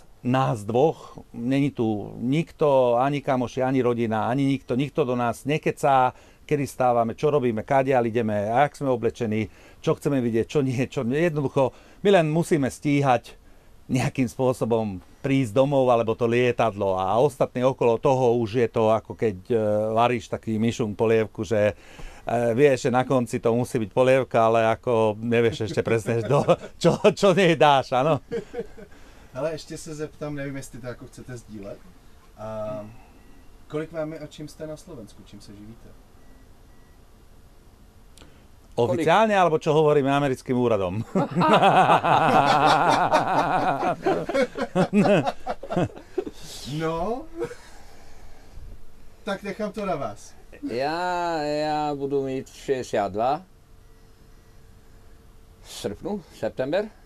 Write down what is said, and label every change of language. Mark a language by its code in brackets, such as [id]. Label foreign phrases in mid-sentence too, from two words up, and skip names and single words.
[sk] nás dvoch, není tu nikto, ani kamoši, ani rodina, ani nikto do nás nekecá, kedy stávame, čo robíme, kadiaľ ideme, jak sme oblečení, čo chceme vidieť, čo nie, jednoducho, my len musíme stíhať nejakým spôsobom prísť domov, alebo to lietadlo a ostatné okolo toho už je to ako keď varíš taký myšung polievku, že vieš, že na konci to musí byť polievka, ale ako nevieš ešte presne, čo nej dáš, áno. [cs] Ale ještě se zeptám, nevím, jestli to jako chcete sdílet. Kolik vám je a čím jste na Slovensku, čím se živíte? [sk] Oficiálne, alebo čo hovoríme americkým úradom? No, tak nechám to na vás. [cs] Ja budu mít 62 v srpnu, september.